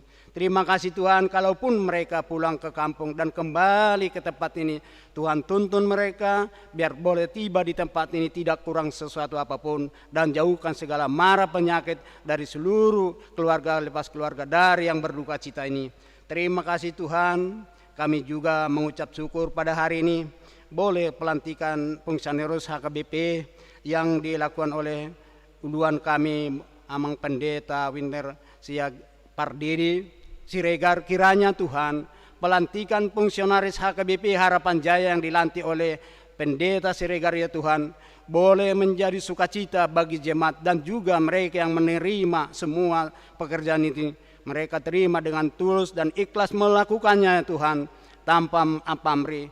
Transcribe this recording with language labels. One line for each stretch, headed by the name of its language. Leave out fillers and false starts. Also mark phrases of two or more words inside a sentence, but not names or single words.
Indonesian: Terima kasih Tuhan, kalaupun mereka pulang ke kampung dan kembali ke tempat ini, Tuhan tuntun mereka biar boleh tiba di tempat ini tidak kurang sesuatu apapun, dan jauhkan segala mara penyakit dari seluruh keluarga lepas keluarga dari yang berduka cita ini. Terima kasih Tuhan. Kami juga mengucap syukur pada hari ini boleh pelantikan fungsionaris HKBP yang dilakukan oleh uluan kami Amang Pendeta Winter Siag Pardiri Siregar. Kiranya Tuhan pelantikan fungsionaris HKBP Harapan Jaya yang dilantik oleh Pendeta Siregar ya Tuhan boleh menjadi sukacita bagi jemaat, dan juga mereka yang menerima semua pekerjaan ini. Mereka terima dengan tulus dan ikhlas melakukannya ya Tuhan, tanpa pamrih.